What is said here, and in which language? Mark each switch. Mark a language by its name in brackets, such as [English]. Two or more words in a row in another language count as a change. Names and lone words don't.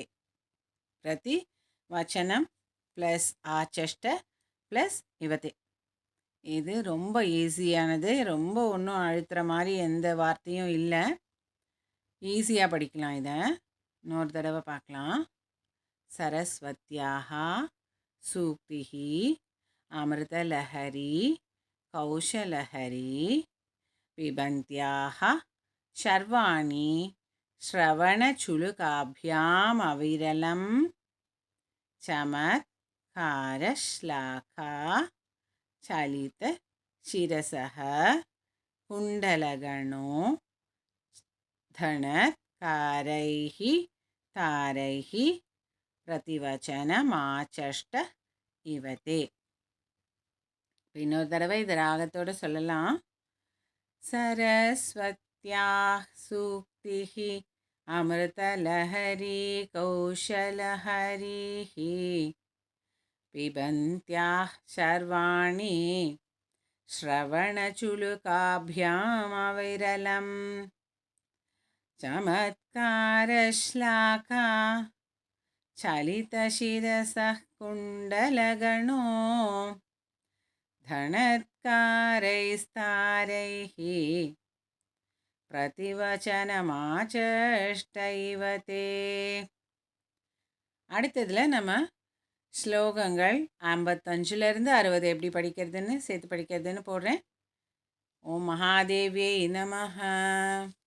[Sanskrit] प्रतिवचनम् plus आचष्ट plus इव ते. [Tamil] இது ரொம்ப ஈஸியானது. ரொம்ப ஒன்றும் அழுத்துற மாதிரி எந்த வார்த்தையும் இல்லை. ஈஸியாக படிக்கலாம். இதை இன்னொரு தடவை பார்க்கலாம். [Sanskrit] சரஸ்வத்யாः सूक्तिः अमृतलहरी कौशलहरी पिबन्त्याः शर्वाणि श्रवणचुलुकाभ्याम् अविरलं चमत्कारश्लाका चलितशिरसः कुण्डलगणो धणत्कारैः तारैः प्रतिवचनमाचष्ट इव ते. [Tamil] இன்னொரு தடவை இது ராகத்தோடு சொல்லலாம். [Sanskrit] सरस्वत्याः सूक्तिः अमृतलहरी कौशलहरीः पिबन्त्याः शर्वाणि श्रवणचुलुकाभ्यामविरलम् चमत्कारश्लाका चलितशिरसः कुण्डलगणो धणत्कारैस्तारैः प्रतिवचनमाचष्ट इव ते. [Tamil] அடுத்ததில் நம்ம ஸ்லோகங்கள் 55லேருந்து 60 எப்படி படிக்கிறதுன்னு சேர்த்து படிக்கிறதுன்னு போடுறேன். ஓம் மகாதேவியை நமஹ.